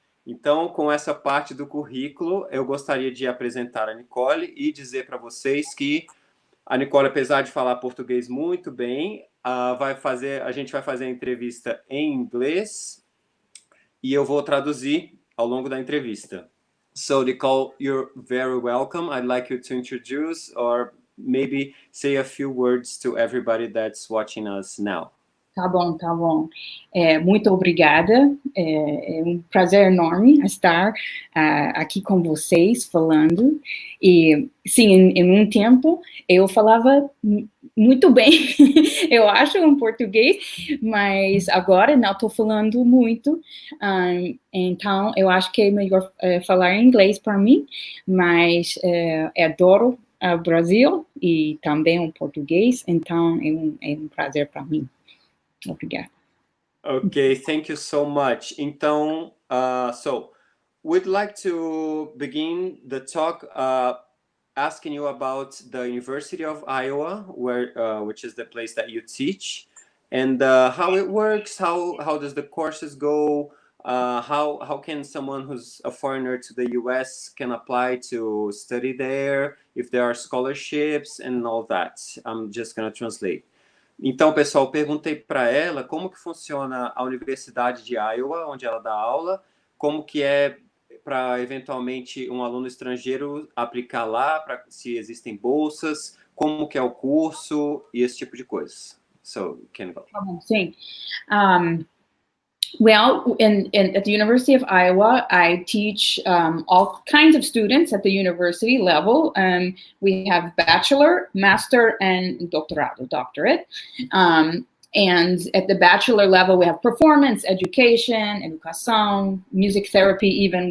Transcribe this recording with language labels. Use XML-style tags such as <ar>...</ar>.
<pt>Então, com essa parte do currículo, eu gostaria de apresentar a Nicole e dizer para vocês que a Nicole, apesar de falar português muito bem, a gente vai fazer a entrevista em inglês e eu vou traduzir ao longo da entrevista.</pt> <en>So, Nicole, you're very welcome. I'd like you to introduce or maybe say a few words to everybody that's watching us now.</en> <pt>Tá bom, tá bom. Muito obrigada. É um prazer enorme estar aqui com vocês falando. E, sim, em um tempo eu falava muito bem, eu acho, em português, mas agora não estou falando muito. Então, eu acho que é melhor falar em inglês para mim, mas adoro o Brasil e também o português, então é um prazer para mim. Obrigada.</pt> <en>Okay, thank you so much. Então, so we'd like to begin the talk asking you about the University of Iowa, which is the place that you teach, and how it works. How does the courses go? How can someone who's a foreigner to the U.S. can apply to study there? If there are scholarships and all that. I'm just going to translate.</en> <pt>Então, pessoal, perguntei para ela como que funciona a Universidade de Iowa, onde ela dá aula, como que é para, eventualmente, um aluno estrangeiro aplicar lá, se existem bolsas, como que é o curso e esse tipo de coisas.</pt> <en>So, can go.</en> <pt>Sim.</pt> <en>Well, at the University of Iowa, I teach all kinds of students at the university level. We have bachelor, master, and doctorate. And at the bachelor level, we have performance, education, educação, music therapy even.</en>